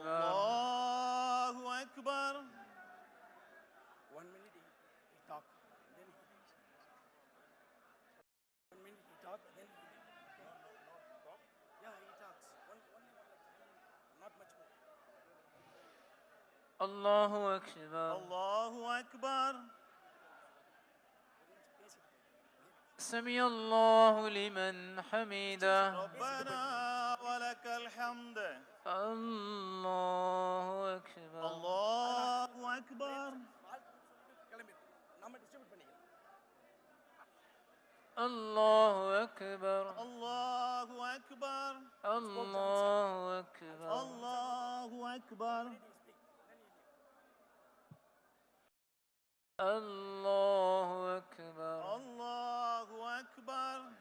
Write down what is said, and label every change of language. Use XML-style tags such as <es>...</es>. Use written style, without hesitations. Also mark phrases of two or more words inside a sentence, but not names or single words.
<ar>الله أكبر</ar> <en>1 minute he talk, then he 1 minute he talk, then he yeah he talks not much more.</en> <ar>الله أكبر الله أكبر سمع الله لمن حمده ربنا ولك الحمد الله أكبر الله أكبر</ar> <ta>கிளம்பி நம்ம டிஸ்ட்ரிபியூட் பண்ணிக்கலாம்</ta> <ar>الله أكبر الله أكبر الله أكبر الله أكبر الله أكبر الله أكبر</ar>